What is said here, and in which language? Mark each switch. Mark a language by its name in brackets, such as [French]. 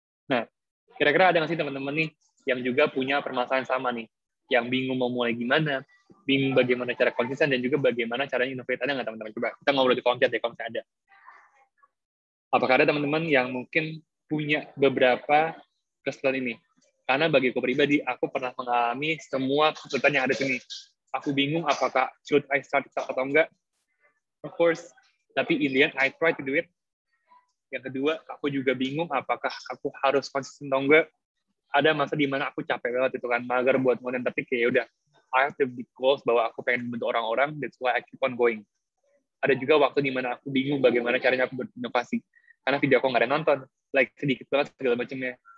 [Indonesian] Nah, kira-kira ada nggak sih teman-teman nih yang juga punya permasalahan sama nih, yang bingung mau mulai gimana, bingung bagaimana cara konsisten dan juga bagaimana caranya innovate? Ada nggak teman-teman? Coba kita ngobrol di kolom chat ya kalau misalnya ada. Apakah ada teman-teman yang mungkin punya beberapa kesulitan ini? Karena bagi aku pribadi, aku pernah mengalami semua kesulitan yang ada di sini. Aku bingung apakah [English] should I start [Indonesian] atau enggak. [English] Of course, [Indonesian] tapi [English] in the end, I try to do it. [Indonesian] Yang kedua, aku juga bingung apakah aku harus konsisten atau enggak. Ada masa di mana aku capek banget itu kan, mager buat konten, tapi kayak udah, [English] I have to be close [Indonesian] bahwa aku pengen membantu orang-orang, [English] that's why I keep on going. [Indonesian] Ada juga waktu di mana aku bingung bagaimana caranya aku berinovasi. Karena video aku nggak ada nonton, like sedikit banget segala macamnya.